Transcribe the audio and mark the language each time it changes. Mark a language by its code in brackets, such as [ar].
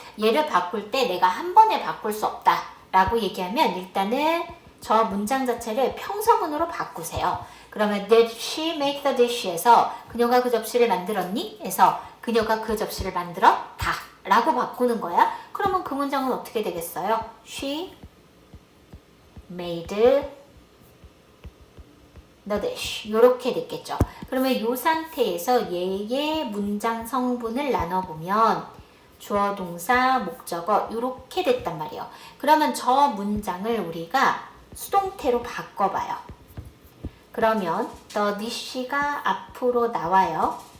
[ko] 얘를 바꿀 때 내가 한 번에 바꿀 수 없다 라고 얘기하면 일단은 저 문장 자체를 평서문으로 바꾸세요. 그러면 [en] Did she make the dish [ko] 에서 그녀가 그 접시를 만들었니? 에서 그녀가 그 접시를 만들었다 라고 바꾸는 거야. 그러면 그 문장은 어떻게 되겠어요? [en] She made the dish [ko] 이렇게 됐겠죠. 그러면 이 상태에서 얘의 문장 성분을 나눠보면 주어, 동사, 목적어 이렇게 됐단 말이에요. 그러면 저 문장을 우리가 수동태로 바꿔봐요. 그러면 the dish가 앞으로 나와요.